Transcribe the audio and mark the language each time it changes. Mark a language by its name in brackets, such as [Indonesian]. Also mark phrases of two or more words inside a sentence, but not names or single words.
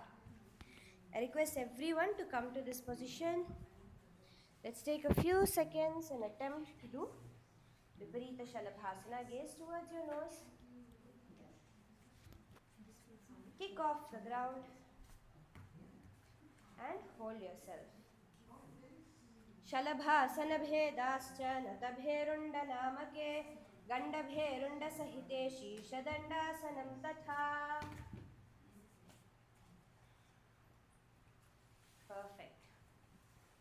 [English] I request everyone to come to this position. Let's take a few seconds and attempt to do Viparita Shalabhasana. Gaze towards your nose. Kick off the ground and hold yourself. [Sanskrit] Shalabhasana bhedascha natabherunda namake gandabherunda sahite shishadandāsanam tatha. [English] Perfect.